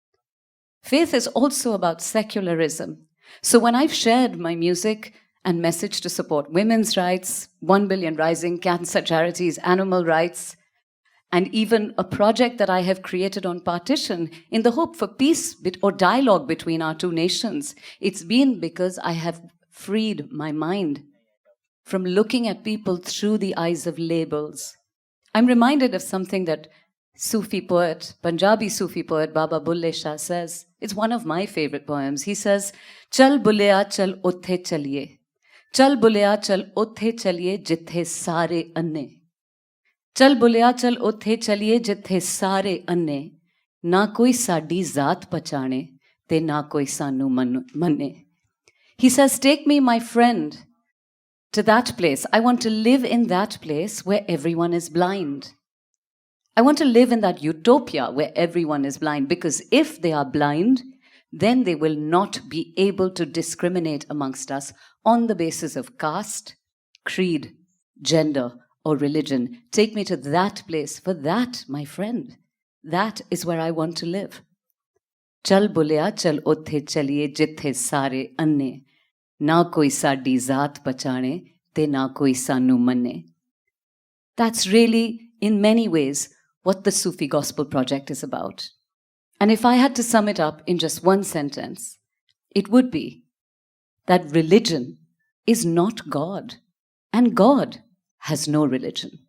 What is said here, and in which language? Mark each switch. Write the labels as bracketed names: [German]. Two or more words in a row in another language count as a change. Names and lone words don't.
[English] Faith is also about secularism. So when I've shared my music and message to support women's rights, 1 Billion Rising, cancer charities, animal rights, and even a project that I have created on partition in the hope for peace or dialogue between our two nations, it's been because I have freed my mind from looking at people through the eyes of labels. I'm reminded of something that Sufi poet, Punjabi Sufi poet Baba Bulle Shah says. It's one of my favorite poems. He says, [Punjabi] "ਚੱਲ ਬੁੱਲ੍ਹਿਆ ਚੱਲ ਓਥੇ ਚੱਲੀਏ. ਚੱਲ ਬੁੱਲ੍ਹਿਆ ਚੱਲ ਓਥੇ ਚੱਲੀਏ ਜਿੱਥੇ ਸਾਰੇ ਅੰਨ੍ਹੇ. ਚੱਲ ਬੁੱਲ੍ਹਿਆ ਚੱਲ ਓਥੇ ਚੱਲੀਏ ਜਿੱਥੇ ਸਾਰੇ ਅੰਨ੍ਹੇ. ਨਾ ਕੋਈ ਸਾਡੀ ਜ਼ਾਤ ਪਛਾਣੇ, ਤੇ ਨਾ ਕੋਈ ਸਾਨੂੰ ਮੰਨੇ." [English] He says, take me, my friend, to that place. I want to live in that place where everyone is blind. I want to live in that utopia where everyone is blind, because if they are blind, then they will not be able to discriminate amongst us on the basis of caste, creed, gender, or religion. Take me to that place. For that, my friend, that is where I want to live. [Punjabi] ਚੱਲ ਬੁੱਲ੍ਹਿਆ ਚੱਲ ਓਥੇ ਚੱਲੀਏ ਜਿੱਥੇ ਸਾਰੇ ਅੰਨ੍ਹੇ. ਨਾ ਕੋਈ ਸਾਡੀ ਜ਼ਾਤ ਪਛਾਣੇ, ਤੇ ਨਾ ਕੋਈ ਸਾਨੂੰ ਮੰਨੇ. [English] That's really, in many ways, what the Sufi Gospel Project is about. And if I had to sum it up in just one sentence, it would be that religion is not God, and God has no religion.